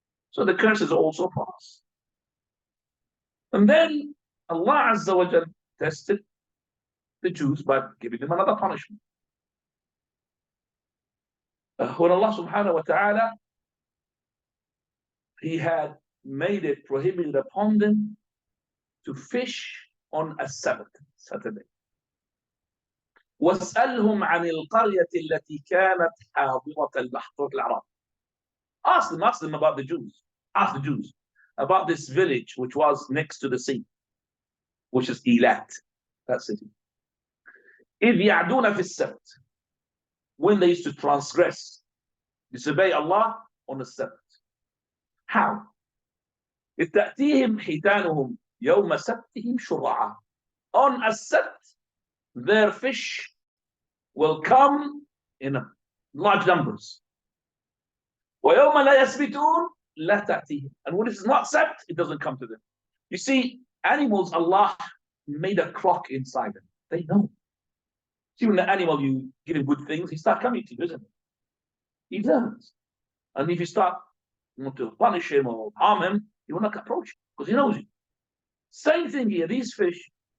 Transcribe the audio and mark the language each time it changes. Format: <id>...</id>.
<en>So the curse is also for us. And then Allah Azza wa Jal tested the Jews by giving them another punishment. When Allah subhanahu wa ta'ala, He had made it prohibited upon them to fish on a Saturday.</en> <ar>واسألهم عن القرية التي كانت حاضرة البحر العراق.</ar> <en>Ask them about the Jews. Ask the Jews about this village which was next to the sea, which is Eilat, that city.</en> <ar>إذ يعدون في السبت,</ar> <en>when they used to transgress, disobey Allah on the Sabbath. How?</en> <ar>إذ تأتيهم حيتانهم يوم سبتهم شرعا.</ar> <en>On a Sabt, their fish will come in large numbers.</en> <ar>ويوم لا يسبتون لا تأتيهم.</ar> <en>And when it's not Sabt, it doesn't come to them. You see, animals, Allah made a clock inside them. They know. See, when the animal, you give him good things, he starts coming to you, isn't it? He learns. And if you start to punish him or harm him, he will not approach you because he knows you. Same thing here. These fish,</en>